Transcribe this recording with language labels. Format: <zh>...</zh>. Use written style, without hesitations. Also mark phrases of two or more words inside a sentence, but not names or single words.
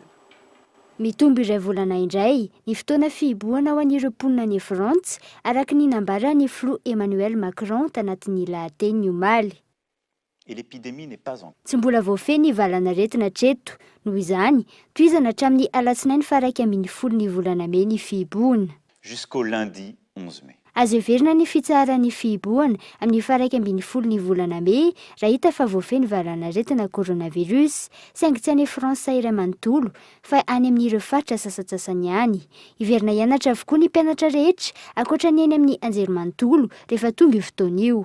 <mg>Mitombo iray volana indray ny fotoana fihibohana ho an'ireo mponina any Frantsa araka ny nambarany filoha Emmanuel Macron tanatin'ny lahateny omaly. Tsy mbola voafeny valanaretina treto, noho izany toizana hatramin'ny alatsinainy faraiky ambin'ny 10 volana Mey ny fihibohana.</mg> <fr>Jusqu'au lundi 11 mai.</fr> <mg>Azo heverina ny fitsaharan'ny fihibohana amin'ny faraiky ambin'ny 10 volana Mey raha hita fa voafeny valanaretina coronavirus, saingy tsy any Fransa iray manontolo fa any amin'ireo faritra sasatsasany any. Hiverina hianatra avokoa ny mpianatra rehetra ankoatra ny eny amin'ny anjerimanontolo rehefa tonga io fotoana io.</mg>